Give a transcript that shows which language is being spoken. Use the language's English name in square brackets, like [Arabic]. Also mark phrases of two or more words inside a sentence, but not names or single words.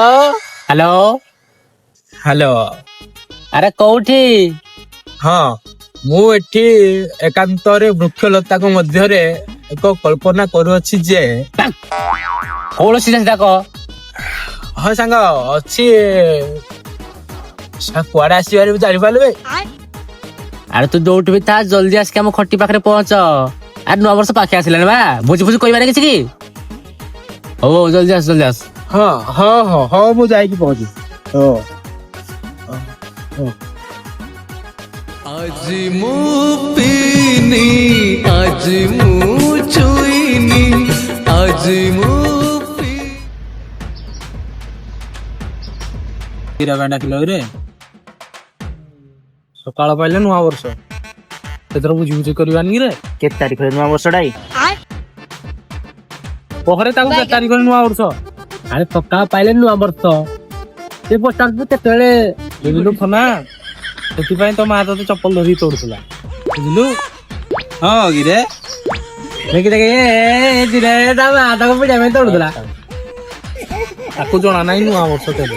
[Odia] ହ୍ୟାଲୋ ହ୍ୟାଲୋ ଆରେ କୋଉଠି ହଁ ମୁଁ ଏଠି ଏକାନ୍ତରେ ବୃକ୍ଷଲତାଙ୍କ ମଧ୍ୟରେ ଏକ କଳ୍ପନା କରୁଅଛି ଯେ କୌଣସି ଡାକ ହଁ ସାଙ୍ଗ ଅଛି କୁଆଡେ ଆସିବାରେ ଜାଣିପାରିବେ ଆରେ ତୁ ଯୋଉଠି ବି ଥା ଜଲ୍ଦି ଆସିକି ଆମ ଖଟି ପାଖରେ ପହଞ୍ଚ ଆରେ ନୂଆ ବର୍ଷ ପାଖେ ଆସିଲାଣି ବା ଭୋଜି ଭୋଜି କହିବାରେ କିଛି କି ହଉ ହଉ ଜଲ୍ଦି ଆସ ହଁ ହଁ ହଁ ହଁ ମୁଁ ଯାଇକି ପହଞ୍ଚି ହଁ ଆଜି ମୁ ପିନି ଆଜି ମୁ ଚୁଇନି ଆଜି ମୁ ଡାକିଲେ ସକାଳ ପାଇଲେ ନୂଆ ବର୍ଷ ସେଥିରେ ବୁଝି ବୁଝି କରିବାନି ରେ କେତେ ତାରିଖରେ ନୂଆ ବର୍ଷଟା ପହରେ ତାକୁ କେତେ ତାରିଖରେ ନୂଆ ବର୍ଷ ଆରେ ସକାଳ ପାଇଲେ ନୂଆ ବର୍ଷ ସେ ପଚାରୁଛୁ କେତେବେଳେ ବୁଝିଲୁ ଖନା ସେଥିପାଇଁ ତ ମା ତତେ ଚପଲ ଧରିକି ତୋଡୁଥିଲା ବୁଝିଲୁ ହଁ କିରେ ଦେଖି ଦେଖି ତା ମା ତାକୁ ପିଡ଼ିଆ ପାଇଁ ତୋଡୁଥିଲା ତାକୁ ଜଣା ନାହିଁ ନୂଆ ବର୍ଷ କେବେ